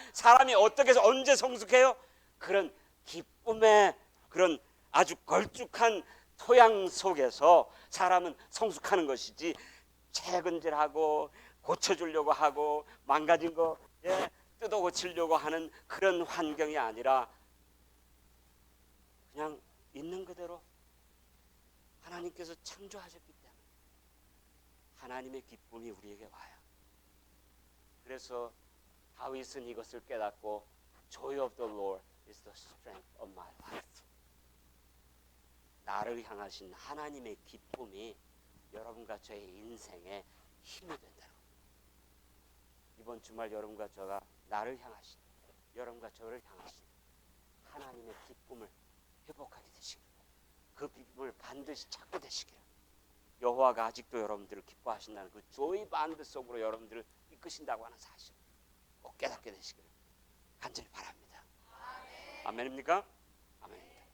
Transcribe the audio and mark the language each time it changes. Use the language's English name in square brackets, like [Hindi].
[Korean] 사람이 어떻게 해서 언제 성숙해요? 그런 기쁨의 그런 아주 걸쭉한 토양 속에서 사람은 성숙하는 것이지, 채근질하고 고쳐주려고 하고 망가진 거 뜯어 고치려고 하는 그런 환경이 아니라, 그냥 있는 그대로 하나님께서 창조하셨기 때문에 하나님의 기쁨이 우리에게 와요. 그래서 다윗은 이것을 깨닫고 [English] Joy of the Lord is the strength of my life. [Korean] 나를 향하신 하나님의 기쁨이 여러분과 저의 인생에 힘이 된다는 겁니다. 이번 주말 여러분과 저가 나를 향하신, 여러분과 저를 향하신 하나님의 기쁨을 회복하게 되시기를, 그 기쁨을 반드시 찾게 되시기를, 여호와가 아직도 여러분들을 기뻐하신다는 그 조이 반드 속으로 여러분들을 이끄신다고 하는 사실 꼭 깨닫게 되시기를 간절히 바랍니다. 아멘입니까? 아멘입니다.